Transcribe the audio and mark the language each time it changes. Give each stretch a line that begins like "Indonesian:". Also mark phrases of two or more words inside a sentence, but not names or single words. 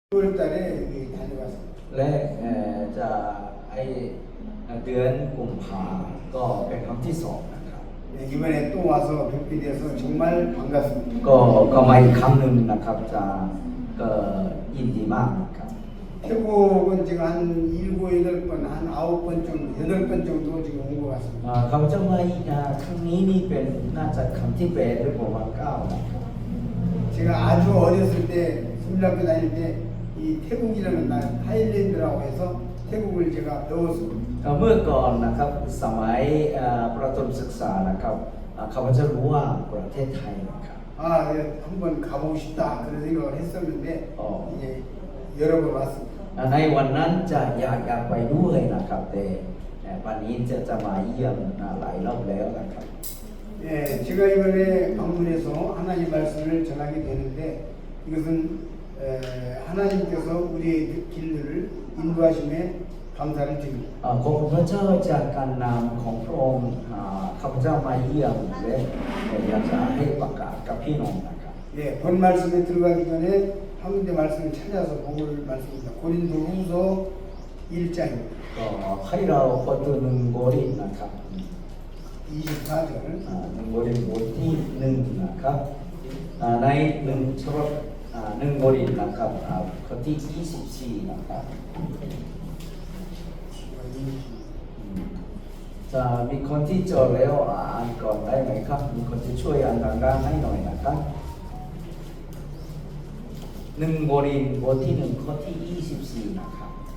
Korean: 6월 달에 여기 다녀왔습니다.
Thai: และจะไอเดือนกุมภาก็เป็นครั้งที่สองนะครับ
Korean: 네, 이번에 또 와서 뵙게 돼서 정말 반갑습니다.
Thai: ก็มาอีกครั้งหนึ่งนะครับจะก็ยินดีมากนะครับ
Korean: 태국은 지금 한 7, 8번, 한 9번 정도, 8번 정도 지금 온 것 같습니다.
Thai: เขาจะมาอีกครั้งนี้นี่เป็นน่าจะครั้งที่8หรือประมาณ9นะครับ
Korean: 제가 아주 어렸을 때, 중학교 다닐 때 이 태국이라는 날, 타일랜드라고 해서 태국을 제가 배웠습니다.
Thai: เมื่อก่อนนะครับสมัยประถมศึกษานะครับเขาจะรู้ว่าประเทศไทยนะครับ
Korean: 아, 예, 한번 가보고 싶다 그런 생각을 했었는데 이제 여러 번 왔습니다.
Thai: ในวันนั้นจะอยากไปด้วยนะครับแต่วันนี้จะมาเยี่ยมหลายรอบแล้วนะครับ
Korean: 예, 제가 이번에 방문해서 하나님 말씀을 전하게 되는데 이것은 하나님께서 우리의 길들을 인도하심에 감사를 드립니다.
Thai: ขอบคุณพระเจ้าจากการนำของพระองค์ข้าพเจ้ามาเยี่ยมและอยากจะให้ประกาศกับพี่น้องนะครับ
Korean: 예, 본 말씀에 들어가기 전에 한 군데 말씀을 찾아서 볼 말씀입니다. 고린도 후서 1장입니다.
Thai: ก็ให้เราเปิดตัวหนึ่งโครินธ์นะครับ
Korean: 24절.
Thai: หนึ่งโครินธ์บทที่1นะครับใน1ฉบับ1โครินธ์นะครับข้อที่24นะครับจะมีคนที่จดแล้วอ่านก่อนได้ไหมครับมีคนที่ช่วยอ่านดังๆให้หน่อยนะครับ1โครินธ์บทที่1ข้อที่24นะครับ